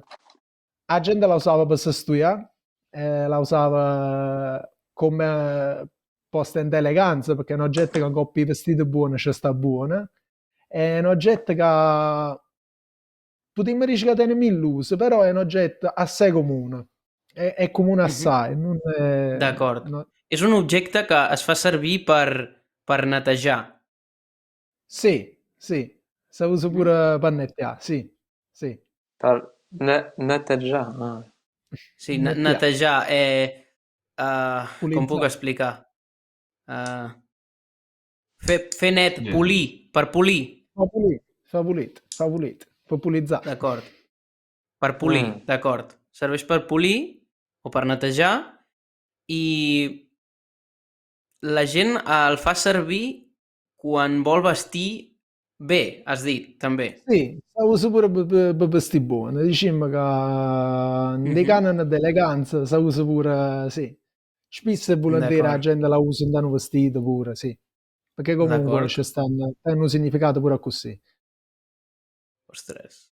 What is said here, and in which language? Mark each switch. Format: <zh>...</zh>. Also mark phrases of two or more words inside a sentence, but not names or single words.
<it>La gente la usava per studiare, la usava come posta in eleganza, perché è un oggetto che coppi i vestiti buoni ci sta buono. È un oggetto che potremmo dire che tiene mille usi, però è un oggetto assai comune. È comune Mhm. assai. Non è,</it> <ca>D'acord.</ca> <it>no-</it> <ca>És un objecte que es fa servir per netejar.</ca> <it>Sì, sì, si usa Mhm. pure per netteare, sì, sì.</it> <ca>Nataja. Ah. Sí,</ca> <it>Netteare,</it> <ca>netejar, com puc</ca> <it>pulizzare.</it> <ca>explicar? Uh, fer net,</ca> <it>Sì.</it> <ca>polir, per polir,</ca> <it>Fa pulito, fa pulito, fa pulito, fa pulizzare.</it> <ca>d'acord. Per polir, Hmm. d'acord. Serveix per polir o per netejar i la gent el fa servir quan vol vestir bé, has dit, també.</ca> <it>Sì, la usa pure per vestire buono. Diciamo che dei Mhm. canoni d'eleganza si usa pure, sì. Spesso e volentieri la</it> <ca>D'acord,</ca> <it>gente la usa in un vestito pure, sì. Perché comunque</it> <ca>d'acord.</ca> <it>ci stanno, hanno un significato pure così.</it> <ca>Ostres.</ca>